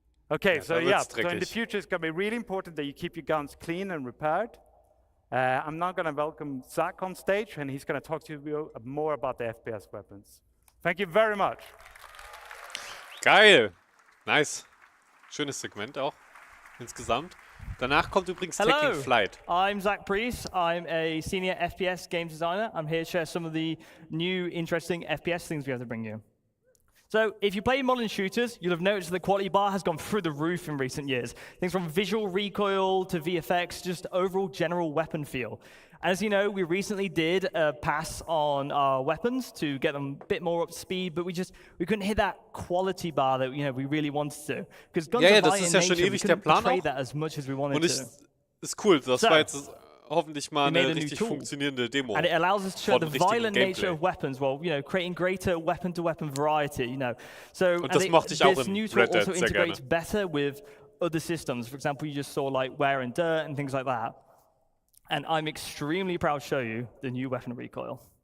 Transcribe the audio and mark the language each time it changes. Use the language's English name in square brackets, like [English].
[English] Okay, so yeah, so in the future it's going to be really important that you keep your guns clean and repaired. I'm now going to welcome Zach on stage, and he's going to talk to you more about the FPS weapons. Thank you very much. [German] Geil. Nice. Schönes Segment auch insgesamt. Danach kommt übrigens Taking Flight. [English] I'm Zach Priest. I'm a senior FPS game designer. I'm here to share some of the new interesting FPS things we have to bring you. So if you play modern shooters, you'll have noticed the quality bar has gone through the roof in recent years. Things from visual recoil to VFX, just overall general weapon feel. As you know, we recently did a pass on our weapons to get them a bit more up to speed, but we couldn't hit that quality bar that we really wanted to. Because guns are violent in nature, we couldn't portray that as much as we wanted to. [German] Ist cool, das war jetzt hoffentlich mal eine richtig funktionierende Demo. [English] And it allows us to show the violent nature of weapons while creating greater weapon-to-weapon variety. So this new tool also integrates better with other systems. For example, you just saw like wear and dirt and things like that. And I'm extremely proud to show you the new weapon recoil.